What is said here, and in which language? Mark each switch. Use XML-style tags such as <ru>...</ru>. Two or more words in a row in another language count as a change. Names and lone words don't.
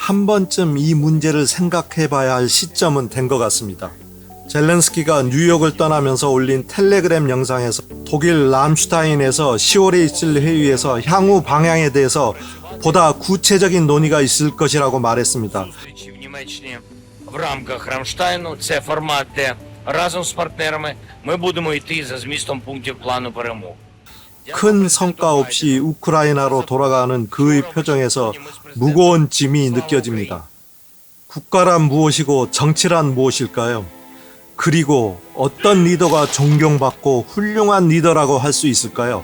<ko>한 번쯤 이 문제를 생각해 봐야 할 시점은 된 것 같습니다. 젤렌스키가 뉴욕을 떠나면서 올린 텔레그램 영상에서 독일 람슈타인에서 10월에 있을 회의에서 향후 방향에 대해서 보다 구체적인 논의가 있을 것이라고 말했습니다.</ko> <uk>Зустрічі в Німеччині в рамках Рамштайну. Це формат, де разом з партнерами ми будемо йти за змістом пунктів плану перемог.</uk> <ko>큰 성과 없이 우크라이나로 돌아가는 그의 표정에서 무거운 짐이 느껴집니다. 국가란 무엇이고 정치란 무엇일까요? 그리고 어떤 리더가 존경받고 훌륭한 리더라고 할 수 있을까요?</ko>